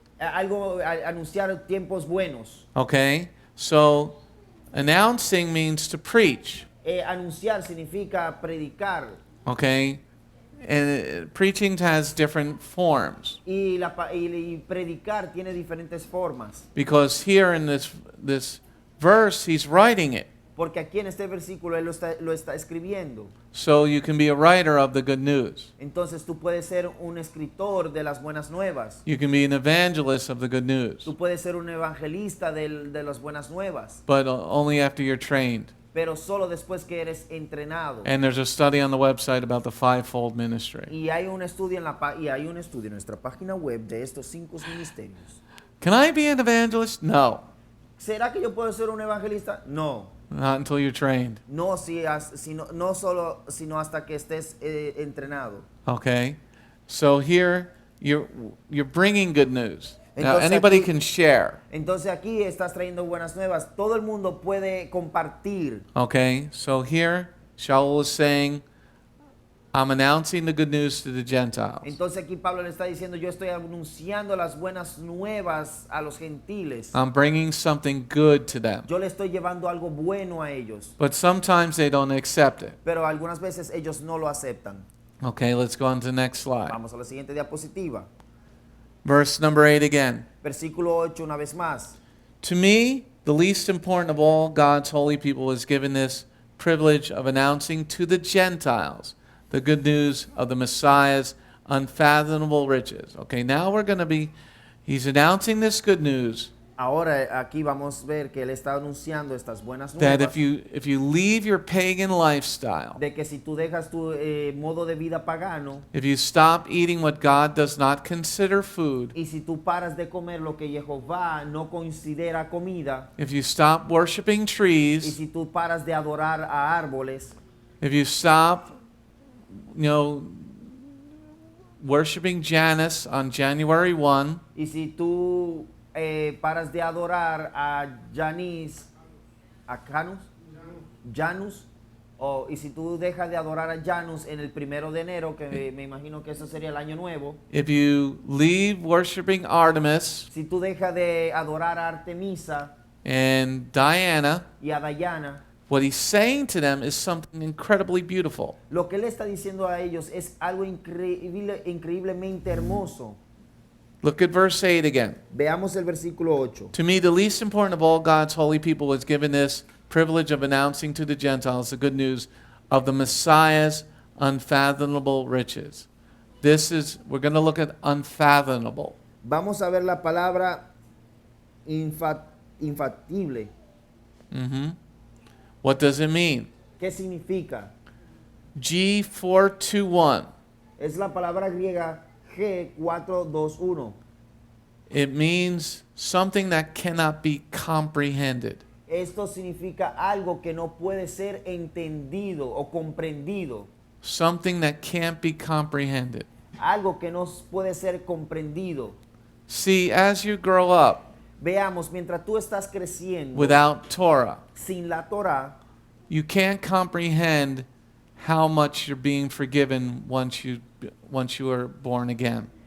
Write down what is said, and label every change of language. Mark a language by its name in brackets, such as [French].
[Spanish] anunciar tiempos buenos. [English] Okay? So, announcing means to preach. [Spanish] Anunciar significa predicar. [English] Okay? And preaching has different forms. [Spanish] Y predicar tiene diferentes formas. [English] Because here in this verse, he's writing it. [Spanish] Porque aquí en este versículo él lo está escribiendo. [English] So you can be a writer of the good news. [Spanish] Entonces tú puedes ser un escritor de las buenas nuevas. [English] You can be an evangelist of the good news. [Spanish] Tú puedes ser un evangelista de las buenas nuevas. [English] But only after you're trained. [Spanish] Pero solo después que eres entrenado. [English] And there's a study on the website about the fivefold ministry. [Spanish] Y hay un estudio en nuestra página web de estos 5 ministerios. [English] Can I be an evangelist? No. [Spanish] ¿Será que yo puedo ser un evangelista? [English] No. Not until you're trained. [Spanish] No, no solo, sino hasta que estés entrenado. [English] Okay? So here, you're bringing good news. Now, [Spanish] Entonces [English] anybody [Spanish] aquí- [English] can share. [Spanish] Entonces aquí estás trayendo buenas nuevas. Todo el mundo puede compartir. [English] Okay, so here Sha'ul is saying, I'm announcing the good news to the Gentiles. [Spanish] Entonces aquí Pablo le está diciendo, yo estoy anunciando las buenas nuevas a los gentiles. [English] I'm bringing something good to them. [Spanish] Yo le estoy llevando algo bueno a ellos. [English] But sometimes they don't accept it. [Spanish] Pero algunas veces ellos no lo aceptan. [English] Okay, let's go on to the next slide. [Spanish] Vamos a la siguiente diapositiva. [English] Verse number 8 again. [Spanish] Versículo 8 una vez más. [English] To me, the least important of all God's holy people is given this privilege of announcing to the Gentiles the good news of the Messiah's unfathomable riches. Okay, now he's announcing this good news [Spanish] Ahora aquí vamos a ver que él está anunciando estas buenas [English] that [Spanish] nuevas. [English] if you leave your pagan lifestyle, [Spanish] De que si tú dejas tu modo de vida pagano [English] if you stop eating what God does not consider food, [Spanish] y si tú paras de comer lo que Yehovah no considera comida [English] if you stop worshiping [Spanish] y [English] trees, [Spanish] si tú paras de adorar a árboles [English] if you stop, worshiping Janus on January 1, [Spanish] y si tú paras de adorar a Janus, y si tú dejas de adorar a Janus en el 1 de enero, que me imagino que eso sería el año nuevo, [English] if you leave worshiping Artemis [Spanish] si tú dejas de adorar a Artemisa [English] and Diana, [Spanish] y a Diana, [English] what he's saying to them is something incredibly beautiful. [Spanish] lo que él está diciendo a ellos es algo increíblemente hermoso. [English] Look at verse 8 again. [Spanish] Veamos el versículo 8. [English] To me, the least important of all God's holy people was given this privilege of announcing to the Gentiles the good news of the Messiah's unfathomable riches. We're going to look at unfathomable. [Spanish] Vamos a ver la palabra infatible. [English] What does it mean? [Spanish] ¿Qué significa? [English] G421. [Spanish] Es la palabra griega G421. [English] It means something that cannot be comprehended. [Spanish] Esto significa algo que no puede ser entendido o comprendido. [English] Something that can't be comprehended. [Spanish] Algo que no puede ser comprendido. [English] See, as you grow up [Spanish] Veamos, mientras tú estás creciendo [English] without Torah, [Spanish] sin la Torah, [English] you can't comprehend how much you're being forgiven once you are born again.